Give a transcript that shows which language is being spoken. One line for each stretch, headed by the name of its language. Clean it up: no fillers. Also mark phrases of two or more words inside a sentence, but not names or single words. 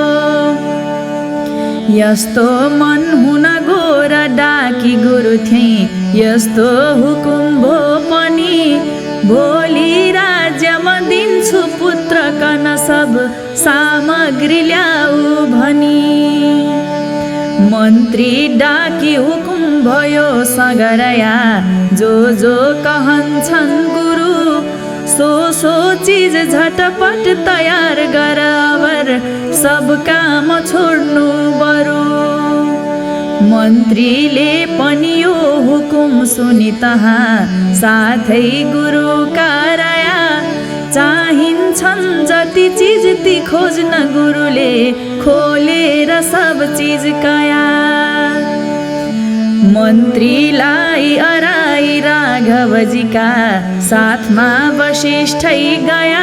Nepali: यस्तो मन हुन गोर डाकी गुरु थिए, यस्तो हुकुम भो पनि, भोलि राज्यमा दिन्छु पुत्र कन सब सामग्री ल्याऊ भनी। मन्त्री डाकी हुकुम भयो सगरया, जो कहन्छन् गुरु, सो चीज झटपट तयार गर, अवर सब काम छोड्नु बरु। मन्त्रीले पनि यो हुकुम सुनि तहाँ, साथै गुरु कराया। चाहिन्छन् जति चीज ती खोज्न गुरुले, खोलेर सब चीज कया। मन्त्रीलाई अराई राघवजीका साथमा वशिष्ठै गया।